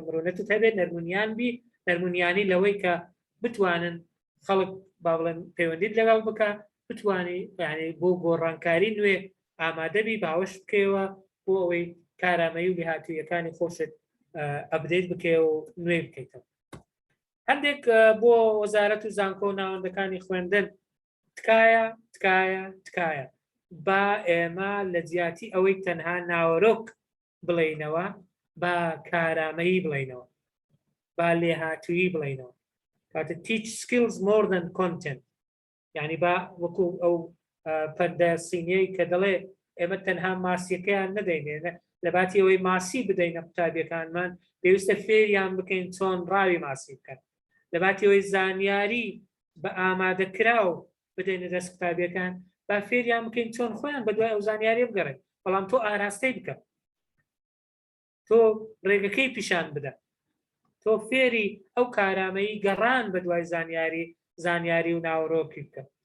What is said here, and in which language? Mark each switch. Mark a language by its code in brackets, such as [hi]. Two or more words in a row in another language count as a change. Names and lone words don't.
[ckb] مرۆنەتت هەبێت نەرمونیان بی نەرمونیانی لەوەی کە بتوانن خەڵک با بڵێن پەیوەندیت لەگەڵ بکە بتوانی یعنی بۆ گۆڕانکاری نوێ ئامادەبی باوەش بکەوە بۆ ئەوەی کارامەیی و لێهاتوویەکانی خۆشت ئەبدەیت بکە و نوێ بکەیتەوە هەندێک بۆ وەزارەت و زانکۆ و ناوەندەکانی خوێندن تکایە با ئێمە لە جیاتی ئەوەی تەنها ناوەرۆک بڵێینەوە با کارامەیی بڵێینەوە با لێهاتوویی بڵێینەوە کاتە [en] teach skills more than content [ckb] یعنی با وەکو ئەو پەردە سینیەی کە دەڵێ ئێمە تەنها ماسیەکەیان نەدەینێنە لە باتی ئەوەی ماسی بدەینە قوتابیەکانمان پێویستە فێریان بکەین چۆن ڕاوی ماسی بکەن لە باتی ئەوەی زانیاری بە ئامادەکراو بدەینە دەست قوتابیەکان با فێریان بکەین چۆن خۆیان بە دوای ئەو زانیاری بگەڕێن بەڵام تۆ ئاراستەی بکە تۆ ڕێگەکەی پیشان بدە تۆ فێری ئەو کارامەیی گەڕان بە دوای زانیاری و ناوەڕۆکی بکە.